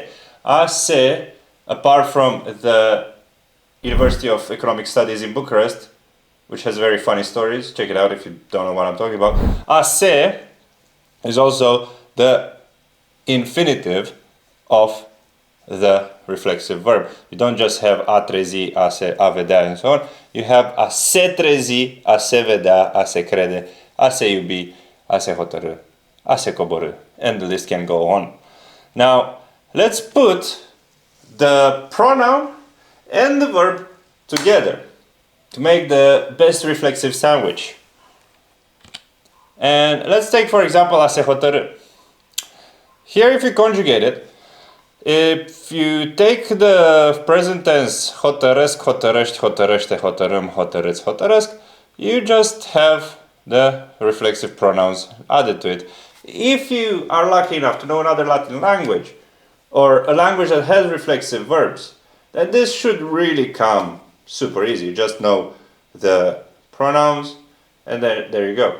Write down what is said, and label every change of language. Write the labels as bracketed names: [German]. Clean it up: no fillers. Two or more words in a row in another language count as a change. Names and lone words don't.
[Romanian] A se, [English] apart from the University of Economic Studies in Bucharest, which has very funny stories, check it out if you don't know what I'm talking about. [Romanian] A se [English] is also the infinitive of the reflexive verb. You don't just have [Romanian] a trezi, a se, a vedea, [English] and so on. You have [Romanian] a se trezi, a se vedea, a se crede, a se iubi, a se hotărâ, a se coborî, [English] and the list can go on. Now, let's put the pronoun and the verb together to make the best reflexive sandwich. And let's take, for example, [Romanian] a se hotărâ. [English] Here, if you conjugate it, if you take the present tense [Romanian] hotărăsc, hotărăști, hotărăște, hotărâm, hotărâți, hotărăsc, [English] you just have the reflexive pronouns added to it. If you are lucky enough to know another Latin language, or a language that has reflexive verbs, then this should really come super easy. You just know the pronouns, and then there you go.